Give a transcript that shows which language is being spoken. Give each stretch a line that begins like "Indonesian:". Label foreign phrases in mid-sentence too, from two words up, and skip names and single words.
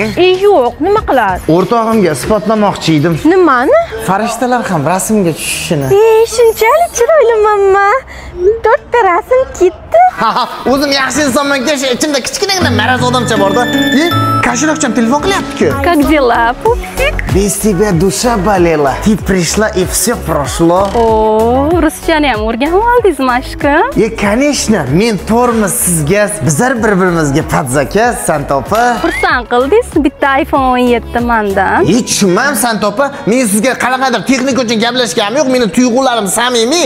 Uzbek: Yo'q, nima qiladi? O'rtog'imga isbotlamoqchi edim. Nimani? Farishtalar ham rasmga tushishini. Shunchalik chiroylimanmi? 4 ta rasm ketdi. O'zim yaxshi insonman, ichimda kichkinagina maraz odamcha bor-da. Kashirovcham telefon qilyapti-ku.
Russian: Как дела, пупсик? Без тебя душа болела. Ты пришла и все прошло.
Uzbek: O, ruschani ham o'rganib oldingizmi, aşkım? Конечно, men to'g'rimi sizga, bizlar bir-birimizga padzaka, Santopa. Xursand qildingiz, bitta iPhone 17 mendan. Tushunmam, Santopa. Men sizga qanaqadir texnika uchun gaplashganim yo'q. Meni tuyg'ularim samimiy.